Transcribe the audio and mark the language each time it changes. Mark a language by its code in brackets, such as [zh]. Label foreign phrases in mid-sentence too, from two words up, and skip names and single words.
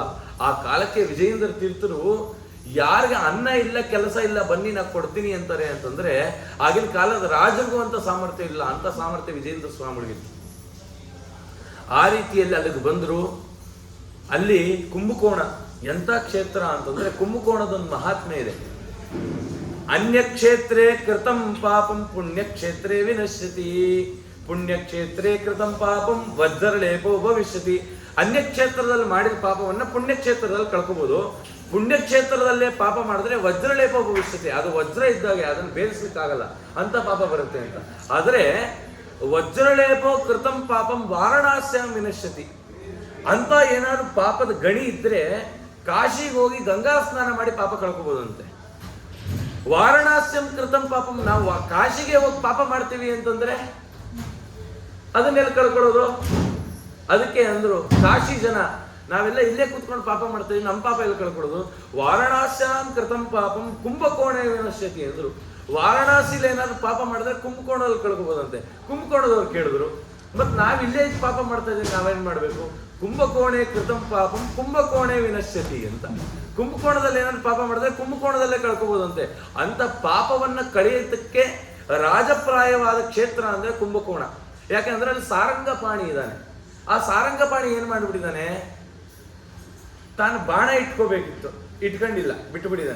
[kn] ಆ ಕಾಲಕ್ಕೆ ವಿಜಯೇಂದ್ರ ತೀರ್ಥರು ಯಾರಿಗೆ ಅನ್ನ ಇಲ್ಲ, ಕೆಲಸ ಇಲ್ಲ, ಬನ್ನಿ ನಾ ಕೊಡ್ತೀನಿ ಅಂತಾರೆ ಅಂತಂದ್ರೆ ಆಗಿನ ಕಾಲದ ರಾಜರಿಗೂ ಅಂತ ಸಾಮರ್ಥ್ಯ ಇಲ್ಲ, ಅಂತ ಸಾಮರ್ಥ್ಯ ವಿಜಯೇಂದ್ರ ಸ್ವಾಮಿಗಳಿಗಿತ್ತು. ಆ ರೀತಿಯಲ್ಲಿ ಅಲ್ಲಿಗೆ ಬಂದರು. ಅಲ್ಲಿ ಕುಂಭಕೋಣ ಎಂಥ ಕ್ಷೇತ್ರ ಅಂತಂದ್ರೆ, ಕುಂಭಕೋಣದೊಂದು ಮಹಾತ್ಮೆ ಇದೆ. [sa] ಅನ್ಯಕ್ಷೇತ್ರೇ ಕೃತಂ ಪಾಪಂ ಪುಣ್ಯಕ್ಷೇತ್ರೇ ವಿನಶ್ಯತಿ, ಪುಣ್ಯಕ್ಷೇತ್ರೇ ಕೃತಂ ಪಾಪಂ ವಜ್ರಲೇಪೋ ಭವಿಷ್ಯತಿ. [kn] ಅನ್ಯಕ್ಷೇತ್ರದಲ್ಲಿ ಮಾಡಿದ ಪಾಪವನ್ನ ಪುಣ್ಯಕ್ಷೇತ್ರದಲ್ಲಿ ಕಳ್ಕೋಬಹುದು, ಪುಣ್ಯಕ್ಷೇತ್ರದಲ್ಲೇ ಪಾಪ ಮಾಡಿದ್ರೆ [sa] ವಜ್ರಲೇಪ ಭವಿಷ್ಯತಿ, [kn] ಅದು ವಜ್ರ ಇದ್ದಾಗ ಅದನ್ನು ಬೇರಿಸ್ಲಿಕ್ಕಾಗಲ್ಲ, ಅಂತ ಪಾಪ ಬರುತ್ತೆ ಅಂತ. ಆದ್ರೆ [sa] ವಜ್ರಲೇಪೋ ಕೃತಂ ಪಾಪಂ ವಾರಣಾಸ್ಯಾಂ ವಿನಶ್ಯತಿ [kn] ಅಂತ ಏನಾದ್ರು ಪಾಪದ ಗಣಿ ಇದ್ರೆ ಕಾಶಿಗೆ ಹೋಗಿ ಗಂಗಾ ಸ್ನಾನ ಮಾಡಿ ಪಾಪ ಕಳ್ಕೋಬಹುದಂತೆ. [sa] ವಾರಣಾಸ್ಯಂ ಕೃತಂ ಪಾಪಂ, [kn] ನಾವು ಕಾಶಿಗೆ ಹೋಗಿ ಪಾಪ ಮಾಡ್ತೀವಿ ಅಂತಂದ್ರೆ ಅದನ್ನೆಲ್ಲ ಕಳ್ಕೊಳ್ಳೋದು. ಅದಕ್ಕೆ ಅಂದ್ರು ಕಾಶಿ ಜನ ನಾವೆಲ್ಲ ಇಲ್ಲೇ ಕೂತ್ಕೊಂಡು ಪಾಪ ಮಾಡ್ತೀವಿ, ನಮ್ಮ ಪಾಪ ಎಲ್ಲ ಕಳ್ಕೊಡೋದು. [sa] ವಾರಣಾಸ್ಯಾಂ ಕೃತಂ ಪಾಪಂ ಕುಂಭಕೋಣೆ ವಿನಶ್ಯತಿ ಅಂದ್ರು. [kn] ವಾರಣಾಸಿಲಿ ಏನಾದ್ರು ಪಾಪ ಮಾಡಿದ್ರೆ ಕುಂಭಕೋಣದಲ್ಲಿ ಕಳ್ಕೊಬೋದಂತೆ. ಕುಂಭಕೋಣದವ್ರು ಕೇಳಿದ್ರು, ಮತ್ ನಾವ್ ಇಲ್ಲೇ ಪಾಪ ಮಾಡ್ತಾ ಇದ್ದೀವಿ, ನಾವೇನ್ ಮಾಡ್ಬೇಕು? [sa] ಕುಂಭಕೋಣೆ ಕೃತಂ ಪಾಪಂ ಕುಂಭಕೋಣೆ ವಿನಶ್ಯತಿ ಅಂತ. [kn] ಕುಂಭಕೋಣದಲ್ಲಿ ಏನಾದ್ರು ಪಾಪ ಮಾಡಿದ್ರೆ ಕುಂಭಕೋಣದಲ್ಲೇ ಕಳ್ಕೊಬೋದಂತೆ. ಅಂತ ಪಾಪವನ್ನ ಕಳೆಯೋದಕ್ಕೆ ರಾಜಪ್ರಾಯವಾದ ಕ್ಷೇತ್ರ ಅಂದ್ರೆ ಕುಂಭಕೋಣ. ಯಾಕೆಂದ್ರೆ ಅಲ್ಲಿ ಸಾರಂಗಪಾಣಿ ಇದ್ದಾನೆ. ಆ ಸಾರಂಗಪಾಣಿ ಏನ್ ಮಾಡ್ಬಿಟ್ಟಿದ್ದಾನೆ, ತಾನು ಬಾಣ ಇಟ್ಕೋಬೇಕಿತ್ತು, ಇಟ್ಕೊಂಡಿಲ್ಲ, ಬಿಟ್ಟುಬಿಟ್ಟಿದ್ದಾನೆ.